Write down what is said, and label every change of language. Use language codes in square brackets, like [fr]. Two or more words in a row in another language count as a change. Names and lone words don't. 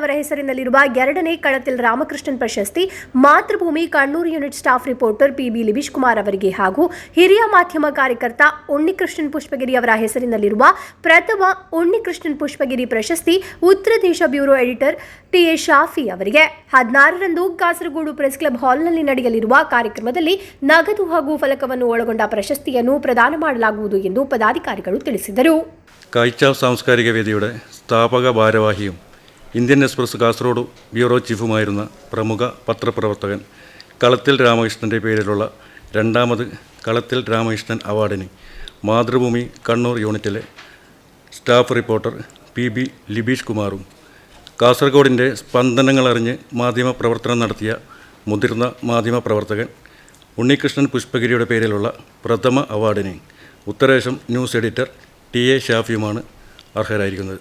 [kn] ಅವರ ಹೆಸರಿನಲ್ಲಿರುವ 2ನೇ ಕಳತಿಲ್ ರಾಮಕೃಷ್ಣನ್ ಪ್ರಶಸ್ತಿ ಮಾತೃಭೂಮಿ ಕಣ್ಣೂರು [en] unit staff reporter [kn] ಪಿಬಿ ಲಿಬಿಶ್ ಕುಮಾರ್ ಅವರಿಗೆ ಹಾಗೂ ಹಿರಿಯ ಮಾಧ್ಯಮ ಕಾರ್ಯಕರ್ತ ಉನ್ನಿಕೃಷ್ಣನ್ ಪುಷ್ಪಗಿರಿ ಅವರ ಹೆಸರಿನಲ್ಲಿರುವ ಪ್ರಥಮ ಉನ್ನಿಕೃಷ್ಣನ್ ಪುಷ್ಪಗಿರಿ ಪ್ರಶಸ್ತಿ ಉತ್ತರ ದೇಶ [en] bureau editor [kn] ಟಿಎ ಶಾಫಿ ಅವರಿಗೆ 16ರಂದು ಕಾಸರಗೋಡು ಪ್ರೆಸ್ ಕ್ಲಬ್ ಹಾಲ್ನಲ್ಲಿ ನಡೆಯಲಿರುವ ಕಾರ್ಯಕ್ರಮದಲ್ಲಿ ನಗದು ಹಾಗೂ ಫಲಕವನ್ನು ಒಳಗೊಂಡ ಪ್ರಶಸ್ತಿಯನ್ನು ಪ್ರದಾನ ಮಾಡಲಾಗುವುದು ಎಂದು ಪದಾಧಿಕಾರಿಗಳು ತಿಳಿಸಿದರು. [ml] കാഴ്ച സാംസ്കാരിക വേദിയുടെ സ്ഥാപക ഭാരവാഹിയും ഇന്ത്യൻ എക്സ്പ്രസ് കാസർഗോഡ് ബ്യൂറോ ചീഫുമായിരുന്ന പ്രമുഖ പത്രപ്രവർത്തകൻ കളത്തിൽ രാമകൃഷ്ണൻ്റെ പേരിലുള്ള 2ാമത് കളത്തിൽ രാമകൃഷ്ണൻ അവാർഡിന് മാതൃഭൂമി കണ്ണൂർ യൂണിറ്റിലെ [en] staff reporter [ml] പിബി ലിബീഷ് കുമാറും കാസർഗോഡിൻ്റെ സ്പന്ദനങ്ങളറിഞ്ഞ് മാധ്യമപ്രവർത്തനം നടത്തിയ മുതിർന്ന മാധ്യമപ്രവർത്തകൻ ഉണ്ണികൃഷ്ണൻ പുഷ്പഗിരിയുടെ പേരിലുള്ള പ്രഥമ അവാർഡിന് ഉത്തരേന്ത്യൻ [en] news editor [ml] ടിഎ ഷാഫിയുമാണ് അർഹരായിരിക്കുന്നത്.